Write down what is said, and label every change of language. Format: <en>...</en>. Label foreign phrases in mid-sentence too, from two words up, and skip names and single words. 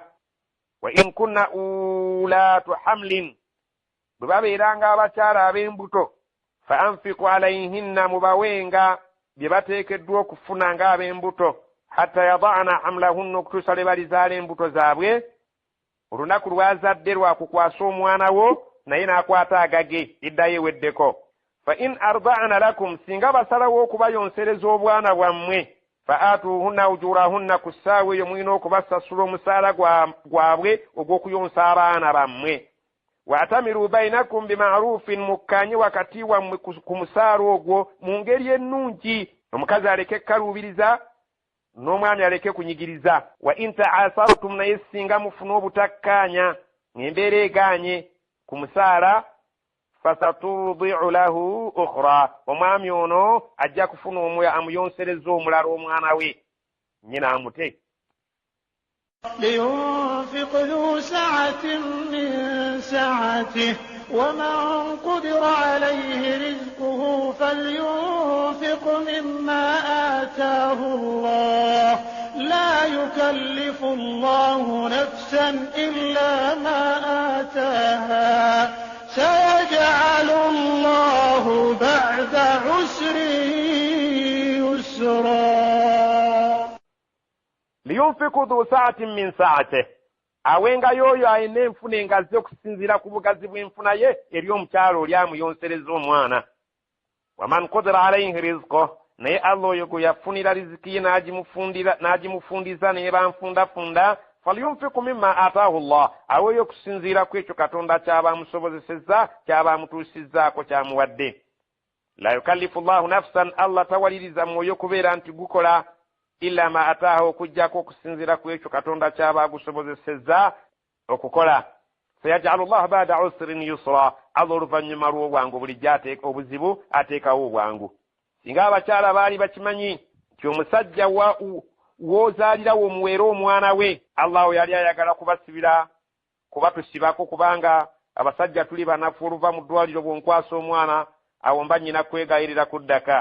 <ar>وإن كن أولات حمل,</ar> <lg>bwe babeeranga abakyala ab'embuto,</lg> <ar>فأنفقوا عليهن,</ar> <lg>mubawenga bye bateekeddwa okufuna nga ab'embuto,</lg> <ar>حتى يضعن حملهن,</ar> <lg>okutuusa lwe balizaala embuto zaabwe. Olunaku lwazadde lwakukwasa omwana wo, naye n'akwata agage, iddayo eweddeko.</lg> <ar>فإن أرضعن لكم,</ar> <lg>singa basalawo okubayonsereza obwana bwammwe,</lg> <ar>فآتوهن أجورهن,</ar> <lg>ku ssaawa eyo mulina okubasasula omusaala gwabwe ogw'okuyonsa abaana bammwe.</lg> <ar>وأتمروا بينكم بمعروف,</ar> <lg>mukkanye wakati wammwe ku musaala ogwo mu ngeri ennungi. Omukazi aleke ekkaluubiriza, n'omwami aleke kunyigiriza.</lg> <ar>وإن تعاسرتم,</ar> <lg>naye singa mufuna obutakkaanya ng'embeera egaanye ku musaala,</lg> <ar>فسترضع له أخرى,</ar> <lg>omwami ono ajja kufuna amuyonsereza omulala omwana we, nnyina amute.</lg> <ar>لينفق ذو سعة من سعته ومن قدر عليه رزقه فلينفق مما آتاه الله لا يكلف الله نفسا إلا ما آتاها سيجعل الله بعد عسر يسرا. لينفق ذو سعة من سعته,</ar> <lg>awenga yoyo ayina enfuna engazi okusinziira ku bugazi bw'enfuna ye eri omukyalo oli amuyonsereza omwana.</lg> <ar>ومن قدر عليه رزقه,</ar> <lg>naye Allah oyo gwe yafunira riziki ye n'agimufundiza n'eba nfundafunda,</lg> <ar>فلينفق مما آتاه الله,</ar> <lg>aweeyo okusinziira ku ekyo Katonda ky'aba amusobozesezza, ky'aba amutuusizzaako, ky'amuwadde.</lg> <ar>لا يكلف الله نفسا,</ar> <lg>Allah tawaliriza mwoyo kubeera nti gukola</lg> <ar>إلا ما آتاه,</ar> <lg>okujjako okusinziira ku ekyo Katonda ky'aba agusobozesezza okukola.</lg> <ar>سيجعل الله بعد عسر يسرا,</ar> <lg>Allah oluvannyuma lw'obwangu bulijjo obuzibu ateekawo obwangu. Singa abakyala baali bakimanyi nti omusajja w'ozaalirawo omuweera omwana we, Allah yali ayagala kubatusibako, kubanga abasajja tuli banafu, oluva mu ddwaliro bw'onkwasa omwana awo mba nnyina kwegayirira kuddaka.</lg>